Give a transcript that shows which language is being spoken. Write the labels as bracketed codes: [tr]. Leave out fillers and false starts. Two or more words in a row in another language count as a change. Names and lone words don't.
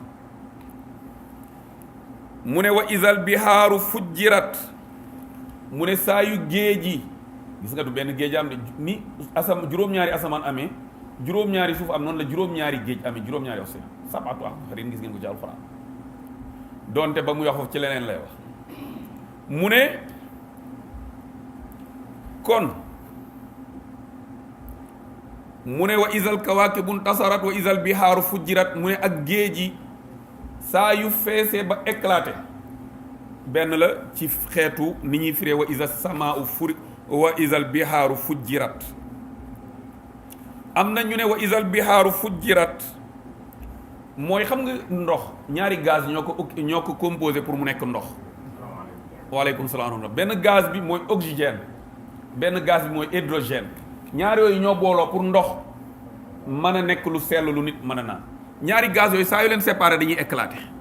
[wo] mu ne [ar] وإذا البحار فجرت [wo] mu ne saa yu géej yi gis nga du benn géej am ni juróom-ñaari asamaan amee juróom-ñaari suuf am noonu la juróom-ñaari géej amee juróom-ñaari océan [ar] سبعة أبحر [wo] gis ngeen ko ci alxuraan donte ba muy wax foofu ci leneen lay wax mu ne kon mu ne [ar] وإذا الكواكب انتثرت وإذا البحار فجرت [wo] mu ne ak géej yi saa yu feesee ba éclaté benn la ci xeetu ni ñuy firee [ar] وإذا السماء فرجت وإذا البحار فجرت [wo] am na ñu ne [ar] وإذا البحار فجرت [wo] mooy xam nga ndox ñaari gaz ñoo ko composé pour mu nekk ndox [ar] وعليكم السلام [wo] benn gaz bi mooy oxygène benn gaz bi mooy hydrogène ñaari yooyu ñoo booloo pour ndox mën a nekk lu sell lu nit mën a naan ñaari gaz yooyu saa yu leen séparé dañuy éclater